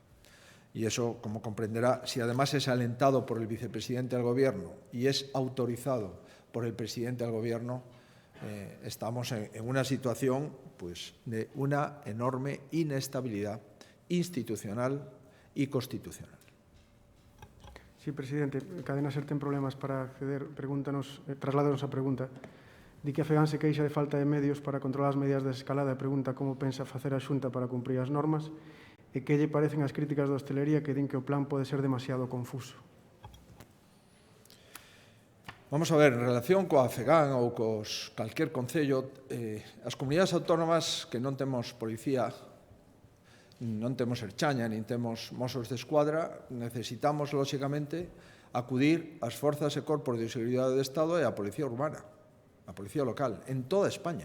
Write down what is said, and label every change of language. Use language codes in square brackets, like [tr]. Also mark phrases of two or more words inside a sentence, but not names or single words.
[es] Y eso, como comprenderá, si además es alentado por el vicepresidente del Gobierno y es autorizado por el presidente del Gobierno, estamos en una situación pues, de una enorme inestabilidad institucional y constitucional. [gl] Sí, presidente, Cadena Ser ten problemas para acceder. Trasládanos a pregunta. Di que a FEGAN se queixa de falta de medios para controlar as medidas de escalada e pregunta como pensa facer a Xunta para cumprir as normas e que lle parecen as críticas da hostelería que din que o plan pode ser demasiado confuso. Vamos a ver, en relación coa FEGAN ou cos calquer concello, as comunidades autónomas que non temos policía non temos Erchaña, nin temos Mossos de Escuadra, necesitamos, lóxicamente, acudir ás forzas e corpos de seguridade do Estado e á Policía Urbana, a Policía Local, en toda España.